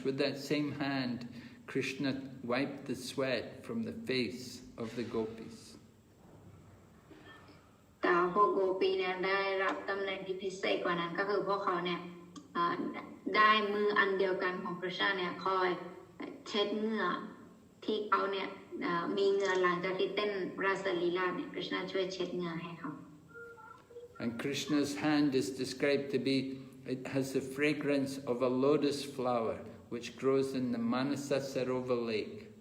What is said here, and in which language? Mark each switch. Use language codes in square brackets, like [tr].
[en] With that same hand, Krishna wiped the sweat from the face of the gopis. [th] แต่พวกโกปีเนี่ยได้รับตำแหน่งที่พิเศษกว่านั้นก็คือพวกเขาเนี่ยได้มืออันเดียวกันของคริชนาเนี่ยคอยเช็ดเหงื่อที่เขาเนี่ยมีเหงื่อหลังจากที่เต้นราสลีลาเนี่ยคริชนาช่วยเช็ดเหงื่อให้เขา [en] And Krishna's hand is described to be, it has the fragrance of a lotus flower which grows in the Manasa Sarovar lake.